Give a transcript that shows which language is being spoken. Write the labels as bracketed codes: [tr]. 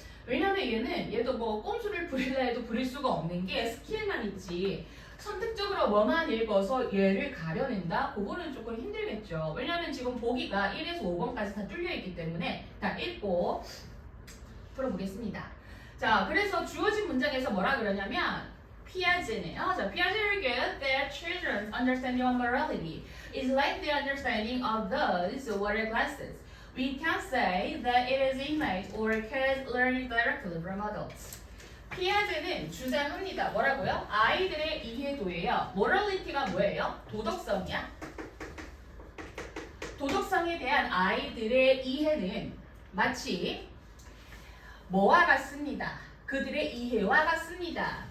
[ko] 왜냐면 얘도 뭐 꼼수를 부리려 해도 부릴 수가 없는 게 스킬만 있지 선택적으로 뭐만 읽어서 얘를 가려낸다? 그거는 조금 힘들겠죠. 왜냐면 지금 보기가 1에서 5번까지 다 뚫려있기 때문에 다 읽고 풀어보겠습니다. 자, 그래서 주어진 문장에서 뭐라 그러냐면 피아제네요. [en] 자, 피아제 argued that children's understanding of morality is like the understanding of those who wear glasses. We can say that it is innate or kids learning directly from adults. [ko] 피아제는 주장합니다. 뭐라고요? 아이들의 이해도예요. morality가 뭐예요? 도덕성이야. 도덕성에 대한 아이들의 이해는 마치 뭐와 같습니다. 그들의 이해와 같습니다.